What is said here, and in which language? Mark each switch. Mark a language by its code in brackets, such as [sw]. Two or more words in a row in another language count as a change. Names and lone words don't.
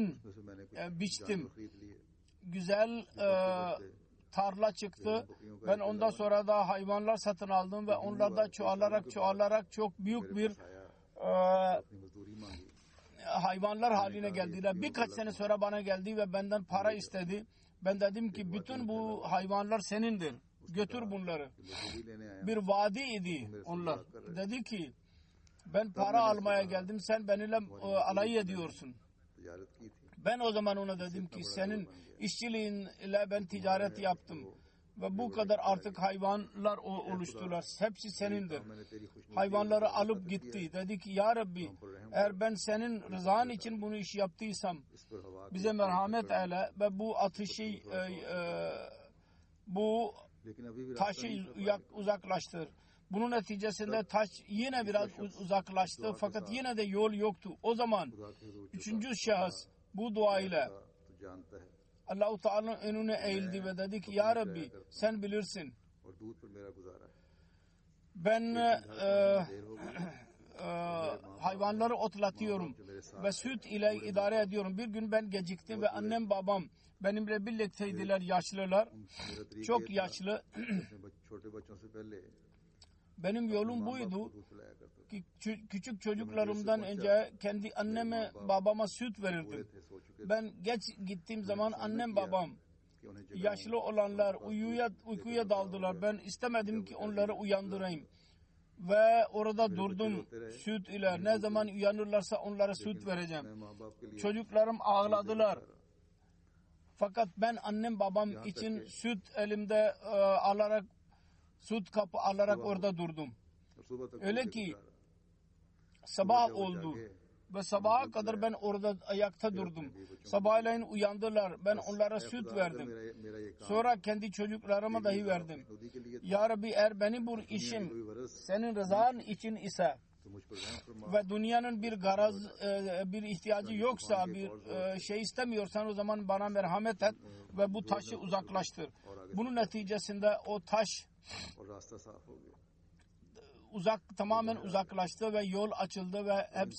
[ur] اس میں سے میں نے کچھ [tr] biçtim. [ur] جانور خرید لیے. [tr] Güzel tarla çıktı. Ben ondan sonra da hayvanlar satın aldım ve onlar da çoğalarak çok büyük bir [ur] اپنی مزدوری مانگی. [tr] hayvanlar haline geldiler. Birkaç sene sonra bana geldi ve benden para istedi. Ben dedim ki bütün bu hayvanlar senindir. Götür bunları. [ur] مزدوری لینے آیا, [tr] Bir vadi idi onlar. Dedi ki ben para almaya geldim. Sen benimle alay ediyorsun. [ur] تجارت کی تھی. [tr] Ben o zaman ona dedim ki senin işçiliğinle ben ticaret yaptım. Ve bu kadar artık hayvanlar oluştular. Hepsi senindir. [ur] میں نے تیری خوشنودی [tr] Hayvanları alıp gitti. Dedi ki [ar] یا ربی [tr] eğer ben senin rızan için bunu iş yaptıysam [ur] اس پر ہوا [tr] bize merhamet eyle ve bu ateşi bu [ur] لیکن ابھی بھی [tr] taşı uzaklaştır. Bunun neticesinde taş yine biraz uzaklaştı fakat yine de yol yoktu. O zaman [ur] خدا کے حضور [tr] üçüncü şahıs bu dua ile [ur] جھکا، تو جانتا ہے [tr] Allah-u Teala'nın önüne eğildi ve dedi ki [ar] یا ربی [tr] sen bilirsin. [ur] اور دودھ پر میرا گزارا ہے. [tr] Ben [ur] دیر ہو گئی, [tr] hayvanları otlatıyorum ve süt ile idare ediyorum. Bir gün ben geciktim ve annem babam benimle birlikteydiler yaşlılar. [ur] میرا طریقہ [tr] Çok yaşlı. [ur] اپنے چھوٹے بچوں سے پہلے [tr] Benim yolum [ur] ماں باپ [tr] buydu [ur] کو دودھ پلایا کرتا تھا. [tr] ki küçük çocuklarımdan önce kendi anneme babama süt verirdim. [ur] تھے، سو چکے [tr] Ben geç gittiğim zaman annem babam [ur] کہ انہیں جگاؤں. [tr] yaşlı olanlar uykuya daldılar. Ben istemedim ki onları uyandırayım. Ve orada durdum süt ile. Ne zaman uyanırlarsa onlara süt vereceğim. [ur] میں ماں باپ کے لیے [tr] Çocuklarım ağladılar. Fakat ben annem babam için süt elimde alarak süt kapı alarak orada durdum. [ur] اور صبح تک [tr] Öyle [ur] दूध [tr] ki [ur] पिलाया। [tr] sabah oldu. Ve sabaha kadar ben orada ayakta durdum. Sabahleyin uyandılar. Ben onlara süt verdim. [ur] میرا یہ کام [tr] Sonra kendi çocuklarıma dahi verdim. [ur] خودی کے لیے [ar] یا ربی [tr] eğer benim bu işim [ur] کوئی ورس [tr] senin rızan için ise [ur] تو تو مجھ پر رحم فرما [tr] ve dünyanın bir garaz, bir ihtiyacı yoksa, bir şey istemiyorsan o zaman bana merhamet et ve bu taşı uzaklaştır. Bunun neticesinde o taş [ur] اور راستہ صاف ہو گیا. [tr] tamamen uzaklaştı ve yol açıldı ve hepsi